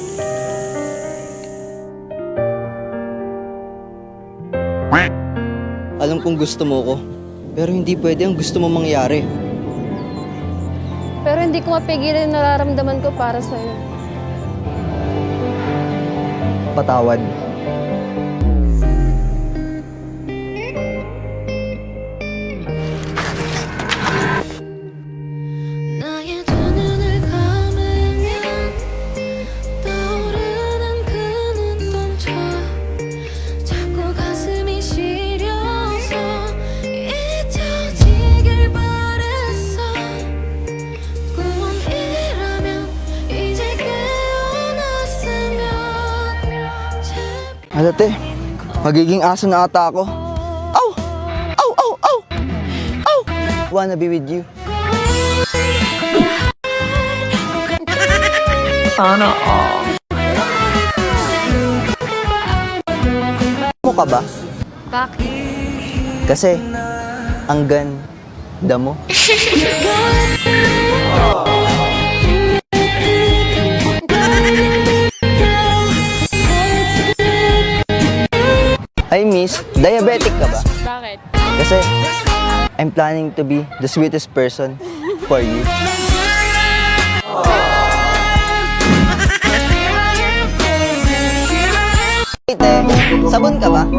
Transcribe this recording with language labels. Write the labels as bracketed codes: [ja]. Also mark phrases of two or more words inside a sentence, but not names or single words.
[tl] Alam kong gusto mo ko, pero hindi pwede ang gusto mo mangyari. Pero hindi ko mapigilan yung nararamdaman ko para sa'yo. Patawad. [ko] 나의 두 눈을 감으면 떠오르는 그 눈동자 자꾸 가슴이 시려서 잊혀지길 바랬어 꿈이라면 이제 깨어났으면 제발 [tl] Ate, magiging aso na ata ako. Ow! Ow! Ow! Ow! Ow! [en] Wanna be with you. [tl] Mo ka ba? Bakit? Kasi, ang ganda mo. Ay, miss, diabetic ka ba? Bakit? Kasi, [en] I'm planning to be the sweetest person for you. [tl] Ite, sabon ka ba?